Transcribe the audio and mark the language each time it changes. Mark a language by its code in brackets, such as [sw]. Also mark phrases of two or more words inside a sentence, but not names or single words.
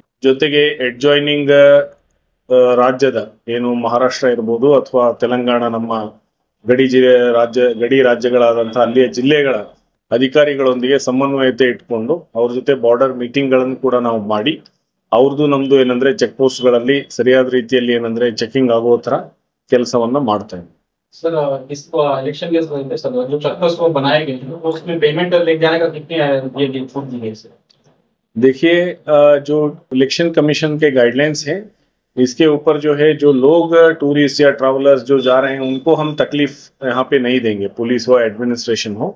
[kn] ಜೊತೆಗೆ ಅಡ್ಜಾಯ್ನಿಂಗ್ ರಾಜ್ಯದ ಏನು ಮಹಾರಾಷ್ಟ್ರ ಇರ್ಬೋದು ಅಥವಾ ತೆಲಂಗಾಣ, ನಮ್ಮ ಗಡಿ ರಾಜ್ಯಗಳಾದಂತಹ ಅಲ್ಲಿಯ ಜಿಲ್ಲೆಗಳ ಅಧಿಕಾರಿಗಳೊಂದಿಗೆ ಸಮನ್ವಯತೆ ಇಟ್ಕೊಂಡು ಅವ್ರ ಜೊತೆ [en] border meeting [kn] ಗಳನ್ನು ಕೂಡ ನಾವು ಮಾಡಿ ಅವ್ರದ್ದು ನಮ್ದು ಏನಂದ್ರೆ [en] check post [kn] ಗಳಲ್ಲಿ ಸರಿಯಾದ ರೀತಿಯಲ್ಲಿ ಏನಂದ್ರೆ ಚೆಕಿಂಗ್ ಆಗೋ ತರ ಕೆಲಸವನ್ನ ಮಾಡ್ತಾ ಇದ್ದೀವಿ. [hi] सर इस इलेक्शन के सर जो [en] check post [hi] बनाए गए हैं उसमें पेमेंट ले जाने का कितनी छूट दी गई सर? देखिए जो [en] election commission [hi] के गाइडलाइंस हैं इसके ऊपर जो है जो लोग टूरिस्ट या ट्रैवलर्स जो जा रहे हैं उनको हम तकलीफ यहाँ पे नहीं देंगे, पुलिस हो एडमिनिस्ट्रेशन हो।